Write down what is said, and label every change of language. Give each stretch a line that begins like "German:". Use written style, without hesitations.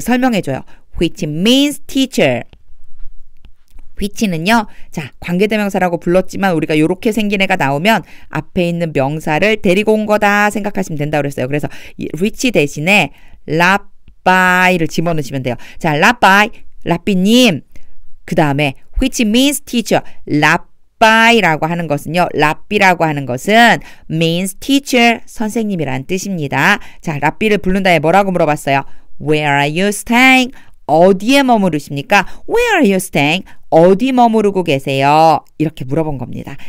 Korean: 설명해줘요.
English: Which means teacher. which는요.
Korean: 자, 관계대명사라고 불렀지만 우리가 요렇게 생긴 애가 나오면 앞에 있는 명사를 데리고 온 거다 생각하시면 된다고 그랬어요. 그래서 which 대신에 라빠이를 집어넣으시면 돼요. 자, 라빠이, 라삐님. 그 다음에
English: which means teacher.
Korean: 라빠이라고 하는 것은요. 라삐라고 하는 것은
English: means teacher,
Korean: 선생님이란 뜻입니다. 자, 라삐를 부른 다음에 뭐라고 물어봤어요?
English: Where are you staying?
Korean: 어디에 머무르십니까?
English: Where are you staying?
Korean: 어디 머무르고 계세요? 이렇게 물어본 겁니다.